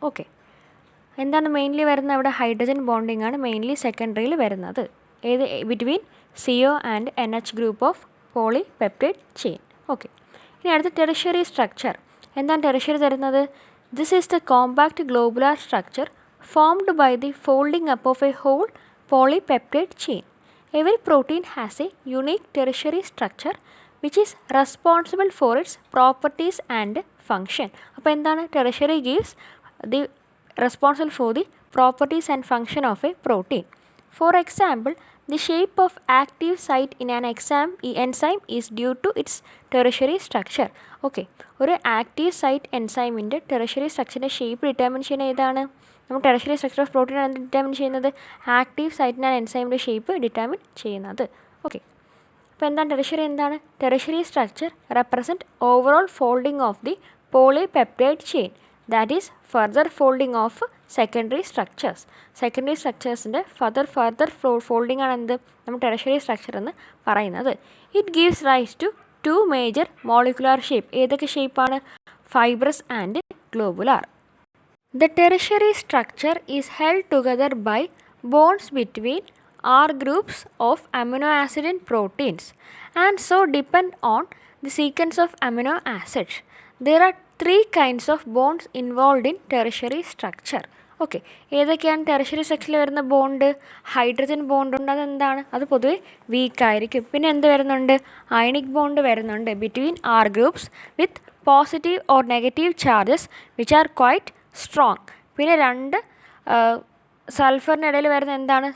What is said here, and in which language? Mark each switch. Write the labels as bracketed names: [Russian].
[Malayalam] Okay, എന്താണ് mainly വരുന്നത്? അവിടെ ഹൈഡ്രജൻ ബോണ്ടിങ് ആണ് മെയിൻലി സെക്കൻഡറിയിൽ വരുന്നത്. ഏത്? [English] Between CO and NH group of polypeptide chain. [Malayalam] Okay, ഇനി അടുത്ത ടെറിഷ്യറി സ്ട്രക്ചർ. എന്താണ് ടെറിഷ്യറി തരുന്നത്? [English] This is the compact globular structure formed by the folding up of a whole polypeptide chain. Every protein has a unique tertiary structure which is responsible for its properties and function. [Malayalam] അപ്പോൾ എന്താണ്? [English] Tertiary gives the responsible for the properties and function of a protein. For example, the shape of active site in an enzyme is due to its tertiary structure. [Malayalam] Okay, ഒരു active site എൻസൈമിൻ്റെ tertiary സ്ട്രക്ചറിൻ്റെ shape determine ചെയ്യുന്ന ഏതാണ്? നമ്മൾ tertiary structure of protein ആണ് determine ചെയ്യുന്നത്, active സൈറ്റിനാണ് എൻസൈമിൻ്റെ shape determine ചെയ്യുന്നത്. Okay, അപ്പോൾ എന്താണ് tertiary? എന്താണ് tertiary structure? [English] Represent overall folding of the polypeptide chain, that is further folding of secondary structures. [Malayalam] Secondary സ്ട്രക്ചേഴ്സിൻ്റെ further folding ആണ് എന്ത് നമ്മൾ ടെറിഷറി സ്ട്രക്ചർ എന്ന് പറയുന്നത്. [English] It gives rise to to major molecular shape. [Malayalam] ഏതൊക്കെ ഷേപ്പാണ്? [English] Fibrous and globular. The tertiary structure is held together by bonds between R groups of amino acid and proteins and so depend on the sequence of amino acids. There are three kinds of bonds involved in tertiary structure. [Malayalam] Okay, ഏതൊക്കെയാണ് tertiary സ്ട്രക്ചറിൽ വരുന്ന bond? Hydrogen bond ഉണ്ട്, അതെന്താണ്? അത് പൊതുവെ വീക്കായിരിക്കും. പിന്നെ എന്ത് വരുന്നുണ്ട്? അയണിക് ബോണ്ട് വരുന്നുണ്ട് [English] Between R groups with positive or negative charges which are quite strong. [Malayalam] പിന്നെ രണ്ട് സൾഫറിനിടയിൽ വരുന്ന എന്താണ്?